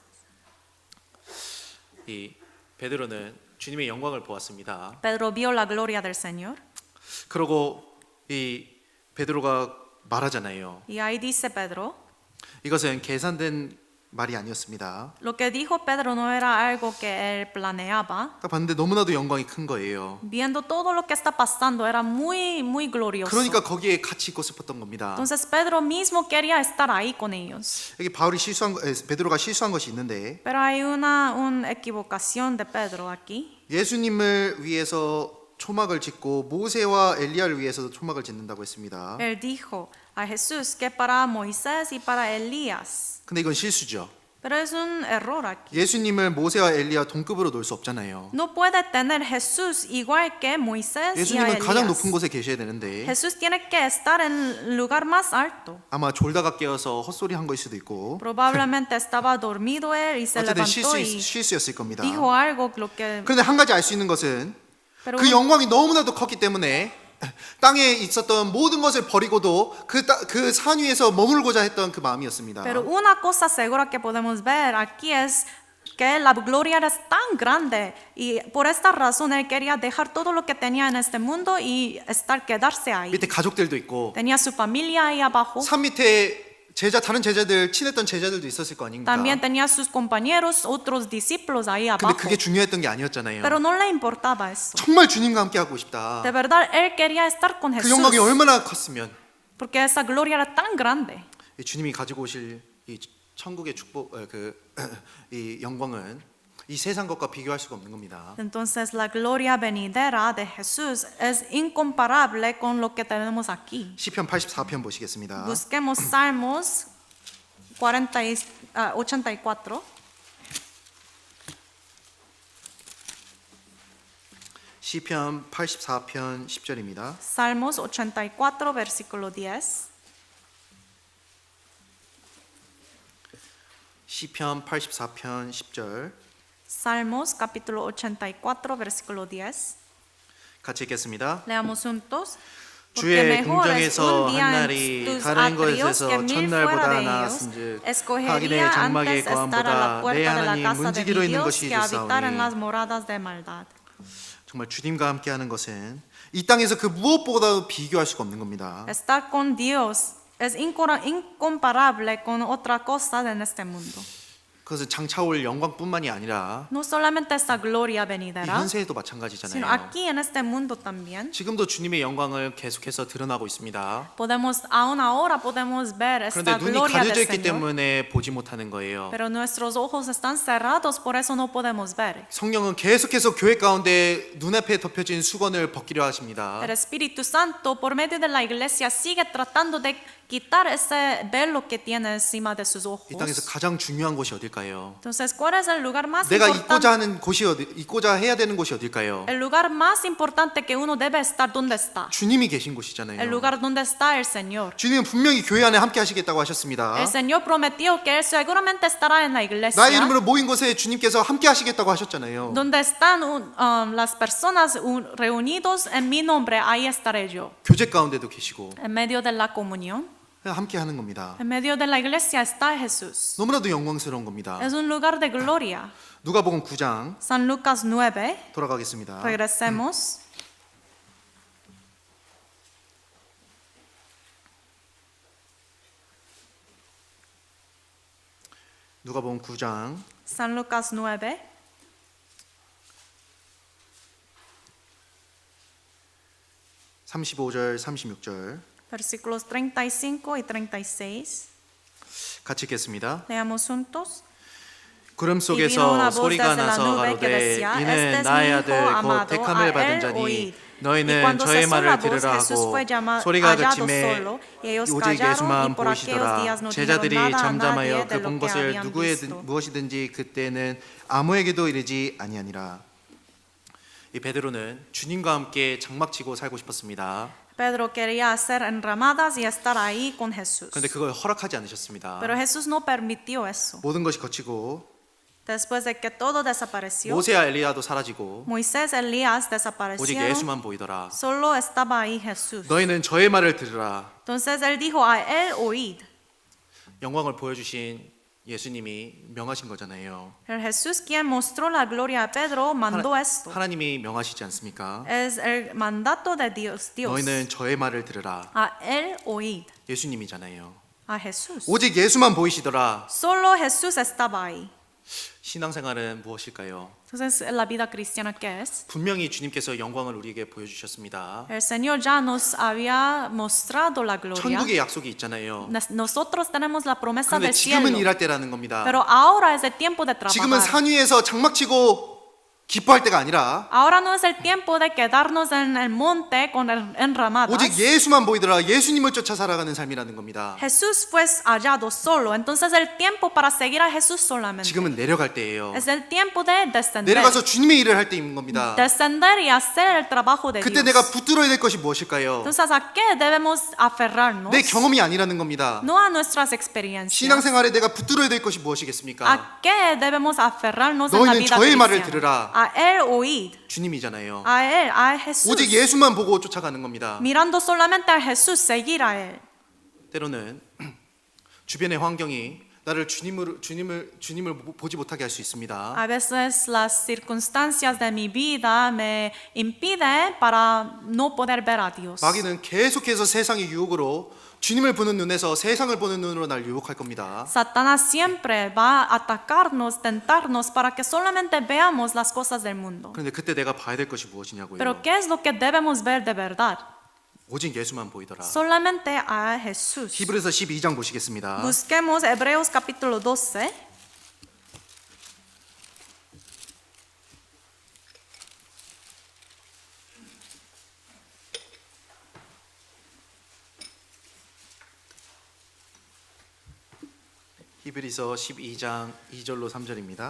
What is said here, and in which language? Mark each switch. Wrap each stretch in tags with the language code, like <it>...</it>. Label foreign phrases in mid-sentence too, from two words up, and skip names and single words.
<ko>이 베드로는 주님의 영광을 보았습니다.</ko> <es>Pedro vio la gloria del Señor.</es> <ko>그러고 이 베드로가 말하잖아요.</ko> <es>Y ahí dice Pedro,</es> <ko>이것은 계산된 말이 아니었습니다.</ko> <es>lo que dijo Pedro no era algo que él planeaba.</es> <ko>딱 봤는데 너무나도 영광이 큰 거예요.</ko> <es>Viendo todo lo que está pasando era muy glorioso.</es> <ko>그러니까 거기에 같이 있고 싶었던 겁니다.</ko> <es>Entonces Pedro mismo quería estar ahí con ellos.</es> <ko>여기 베드로가 실수한 것이 있는데</ko> <es>Pero hay una equivocación de Pedro aquí.</es> <ko>예수님을 위해서 초막을 짓고 모세와 엘리야를 위해서도 초막을 짓는다고 했습니다.</ko> <es>Él dijo a Jesús que para Moisés y para Elías.</es> <ko>근데 이건 실수죠.</ko> <es>Pero es un error aquí.</es> <ko>예수님을 모세와 엘리야 동급으로 놓을 수 없잖아요.</ko> <es>No puede tener Jesús igual que Moisés y a</es> <ko>예수님은 가장 높은</ko> <es>Elías.</es> <ko>곳에 계셔야 되는데</ko> <es>Jesús tiene que estar en el lugar más alto.</es> <ko>아마 졸다가 깨어서 헛소리 한 거일 수도 있고</ko> <es>Probablemente estaba dormido él y se</es> <ko>어쨌든</ko> <es>levantó y</es> <ko>실수였을 겁니다.</ko> <es>dijo algo lo que.</es> <ko>그런데 한 가지 알 수 있는 것은</ko> <es>Pero</es> <ko>그 영광이 너무나도 컸기 때문에 땅에 있었던 모든 것을 버리고도 그 산 위에서 머물고자 했던 그 마음이었습니다.</ko> <es>Pero una cosa segura que podemos ver aquí es que la gloria era tan grande y por esta razón él quería dejar todo lo que tenía en este mundo y quedarse ahí.</es> <ko>밑에 가족들도 있고</ko> <es>Tenía su familia ahí abajo.</es> <ko>산 밑에 다른 제자들 친했던 제자들도 있었을 거 아닙니까?</ko> <es>También tenía sus compañeros, otros discípulos ahí</es> <ko>근데</ko> <es>abajo.</es> <ko>그게 중요했던 게 아니었잖아요.</ko> <es>Pero no le importaba eso.</es> <ko>정말 주님과 함께 하고 싶다.</ko> <es>De verdad, él quería estar con</es> <ko>그</ko> <es>Jesús.</es> <ko>영광이 얼마나 컸으면</ko> <es>Porque esa gloria era tan grande.</es> <ko>이 주님이 가지고 오실 이 천국의 축복 이 영광은 이 세상 것과 비교할 수가 없는 겁니다.</ko> <es>Entonces la gloria venidera de Jesús es incomparable con lo que tenemos aquí.</es> <ko>시편 84편 보시겠습니다.</ko> <es>Busquemos Salmos 84.</es> <ko>시편 84편 10절입니다.</ko> <es>Salmos 84, versículo 10.</es> <ko>시편 84편 10절</ko> <es>Salmos capítulo 84, versículo 10.</es> <ko>같이 읽겠습니다.</ko> <es>Leamos juntos.</es> <ko>주의 궁정에서 한 날이 다른 것에서 첫날보다 나았은즉 하긴의 장막의 거함보다 내 하나님 문지기로 있는 것이 좋사오니. 정말 주님과 함께하는 것은 이 땅에서 그 무엇보다도 비교할 수가 없는 겁니다.</ko> <es>Estar con Dios es incomparable con otra cosa en este mundo.</es> <ko>그것은 장차올 영광뿐만이 아니라</ko> <es>No solamente esta gloria</es> <ko>이</ko> <es>venidera,</es> <ko>현세에도</ko> <es>sino</es> <ko>마찬가지잖아요.</ko> <es>aquí en este mundo también.</es> <ko>지금도 주님의 영광을 계속해서 드러나고 있습니다.</ko> <es>Podemos, aún ahora podemos ver</es> <ko>그런데</ko> <es>esta</es> <ko>눈이</ko> <es>gloria</es> <ko>가려져</ko> <es>del</es> <ko>있기</ko> <es>Señor,</es> <ko>때문에 보지 못하는 거예요.</ko> <es>pero nuestros ojos están cerrados, por eso no podemos ver.</es> <ko>성령은 계속해서 교회 가운데 눈앞에 덮여진 수건을 벗기려 하십니다.</ko> <es>El Espíritu Santo, por medio de la iglesia, sigue tratando de quitar ese velo que tiene encima de sus</es> <ko>이 땅에서</ko> <es>ojos.</es> <ko>가장 중요한 곳이 어딜까요?</ko> <es>Entonces, ¿cuál es el lugar más</es> <ko>내가 있고자</ko> <es>importante?</es> <ko>하는 곳이 있고자 해야 되는 곳이 어딜까요?</ko> <es>El lugar más importante que uno debe estar, ¿dónde está?</es> <ko>주님이 계신</ko> <es>El</es> <ko>곳이잖아요.</ko> <es>lugar donde está el Señor.</es> <ko>주님은 분명히 교회 안에 함께 하시겠다고 하셨습니다.</ko> <es>El Señor prometió que Él seguramente estará en la</es> <ko>나의</ko> <es>iglesia,</es> <ko>이름으로 모인 곳에 주님께서 함께 하시겠다고 하셨잖아요.</ko> <es>donde están las personas reunidos en mi nombre, ahí estaré yo.</es> <ko>교제 가운데도 계시고</ko> <es>En medio de la comunión,</es> <ko>그냥 함께 하는 겁니다.</ko> <es>en medio de la iglesia está Jesús.</es> <ko>너무나도 영광스러운 겁니다.</ko> <es>Es un lugar de gloria.</es> <ko>누가복음 9장</ko> <es>San Lucas 9,</es> <ko>돌아가겠습니다.</ko> <es>regresemos.</es> <ko>누가복음 9장</ko> <es>San Lucas 9,</es> <ko>35절 36절</ko> <es>versículos 35 y 36.</es> <ko>같이 읽겠습니다.</ko> <es>Leamos juntos.</es> <ko>구름</ko> <es>Y vino una</es> <ko>속에서</ko> <es>voz</es> <ko>소리가</ko> <es>desde la</es> <ko>나서</ko> <es>nube que</es> <ko>가로되</ko> <es>decía,</es> <ko>이는</ko> <es>Este es</es> <ko>나의</ko> <es>mi</es> <ko>아들</ko> <es>hijo</es> <ko>곧</ko> <es>amado,</es> <ko>택함을</ko> <es>a</es> <ko>받은</ko> <es>él</es> <ko>자니</ko> <es>oíd. Y</es> <ko>너희는</ko> <es>cuando</es> <ko>저의</ko> <es>cesó la</es> <ko>말을</ko> <es>voz,</es> <ko>들으라</ko> <es>Jesús</es> <ko>하고</ko> <es>fue</es> <ko>소리가</ko> <es>hallado</es> <ko>그침에</ko> <es>solo, y ellos</es> <ko>오직</ko> <es>callaron, y</es> <ko>예수만</ko> <es>por aquellos días</es> <ko>보이시더라.</ko> <es>no</es> <ko>제자들이</ko> <es>dijeron nada a</es> <ko>잠잠하여</ko> <es>nadie de</es> <ko>그</ko> <es>lo</es> <ko>본</ko> <es>que</es> <ko>것을</ko> <es>habían</es> <ko>누구의</ko> <es>visto.</es> <ko>무엇이든지 그때는 아무에게도 이르지 아니하니라. 이 베드로는 주님과 함께 장막치고 살고 싶었습니다.</ko> <es>Pedro quería hacer enramadas y estar ahí con Jesús.</es> <ko>그런데 그걸 허락하지 않으셨습니다.</ko> <es>Pero Jesús no permitió eso.</es> <ko>모든 것이 거치고</ko> <es>Después de que todo desapareció,</es> <ko>모세와 엘리야도 사라지고</ko> <es>Moisés, Elías</es> <ko>오직</ko> <es>desaparecieron,</es> <ko>예수만 보이더라.</ko> <es>solo estaba ahí Jesús.</es> <ko>너희는 저의 말을 들으라.</ko> <es>Entonces él dijo a él oíd.</es> <ko>영광을 보여주신 예수님이 명하신 거잖아요.</ko> <es>El Jesús quien mostró la gloria a Pedro mandó esto.</es> <ko>하나님이 명하시지 않습니까?</ko> <es>Es el mandato de Dios.</es> <ko>너희는 저의 말을 들으라.</ko> <es>A él oíd.</es> <ko>예수님이잖아요.</ko> <es>A Jesús.</es> <ko>오직 예수만 보이시더라.</ko> <es>Solo Jesús estaba ahí.</es> <ko>신앙생활은 무엇일까요?</ko> <es>Entonces, la vida cristiana, ¿qué es?</es> <ko>분명히 주님께서 영광을 우리에게 보여주셨습니다.</ko> <es>El Señor ya nos había mostrado la gloria.</es> <ko>천국의 약속이 있잖아요.</ko> <es>Nosotros tenemos la promesa</es> <ko>그런데</ko> <es>del cielo.</es> <ko>지금은 일할 때라는 겁니다.</ko> <es>Pero ahora es el tiempo de</es> <ko>지금은</ko> <es>trabajar.</es> <ko>산 위에서 장막치고 기뻐할 때가 아니라</ko> <es>Ahora no es el tiempo de quedarnos en el monte con enramadas.</es> <ko>오직 예수만 보이더라. 예수님을 쫓아 살아가는 삶이라는 겁니다.</ko> <es>Jesús fue hallado solo. Entonces el tiempo para seguir a Jesús solamente.</es> <ko>지금은 내려갈 때예요.</ko> <es>Es el tiempo de descender.</es> <ko>내려가서 주님의 일을 할 때인 겁니다.</ko> <es>Descender y hacer el trabajo de</es> <ko>그때</ko> <es>Dios.</es> <ko>내가 붙들어야 될 것이 무엇일까요?</ko> <es>Entonces, ¿a qué debemos aferrarnos?</es> <ko>내 경험이 아니라는 겁니다.</ko> <es>No a nuestras experiencias.</es> <ko>신앙생활에 내가 붙들어야 될 것이 무엇이겠습니까?</ko> <es>¿A qué debemos aferrarnos en la</es> <ko>너희는</ko> <es>vida</es> <ko>저의 말을</ko> <es>cristiana?</es> <ko>들으라.</ko> <es>A él oíd.</es> <ko>주님이잖아요.</ko> <es>A él, a Jesús.</es> <ko>오직 예수만 보고 쫓아가는 겁니다.</ko> <es>Mirando solamente a Jesús, seguir a él.</es> <ko>때로는 주변의 환경이 나를 주님을 보지 못하게 할 수 있습니다.</ko> <es>A veces las circunstancias de mi vida me impiden para no poder ver a Dios.</es> <ko>마귀는 계속해서 세상의 유혹으로 주님을 보는 눈에서 세상을 보는 눈으로 날 유혹할 겁니다.</ko> <es>Satanás siempre va a atacarnos, tentarnos para que solamente veamos las cosas del mundo.</es> <ko>그런데 그때 내가 봐야 될 것이 무엇이냐고요.</ko> <es>Pero ¿qué es lo que debemos ver de verdad?</es> <ko>오직 예수만 보이더라.</ko> <es>Solamente a Jesús.</es> <ko>히브리서 12장 보시겠습니다.</ko> <es>Busquemos Hebreos capítulo 12.</es> <ko>히브리서 12장 2절로 3절입니다.</ko>